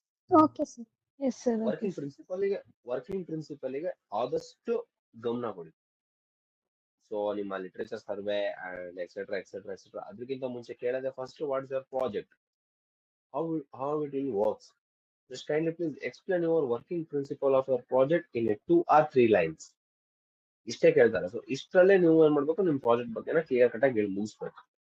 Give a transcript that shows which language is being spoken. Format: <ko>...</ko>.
<en>Okay, sir. Yes, sir. Okay, working sir.</en> <kn>ಪ್ರಿನ್ಸಿಪಲ್ಗೆ ಆದಷ್ಟು ಗಮನ ಕೊಡಿ.</kn> <en>so</en> <kn>ನಿಮ್ಮ</kn> <en>literature survey and etcetera</en> <kn>ಅದಕ್ಕಿಂತ ಮುಂಚೆ ಕೇಳದೆ</kn> <en>First what is your project, how it will works. Just kindly please explain your working principle of your project in a 2 or 3 lines.</en> <kn>ಇಷ್ಟೇ ಕೇಳ್ತಾರೆ. So ಇಷ್ಟರಲ್ಲೇ ನೀವು ಏನ್ ಮಾಡ್ಬೇಕು, ನಿಮ್ ಪ್ರಾಜೆಕ್ಟ್ ಬಗ್ಗೆನ ಕ್ಲಿಯರ್ ಕಟ್ ಆಗಿ ಮುಗಿಸ್ಬೇಕು.</kn>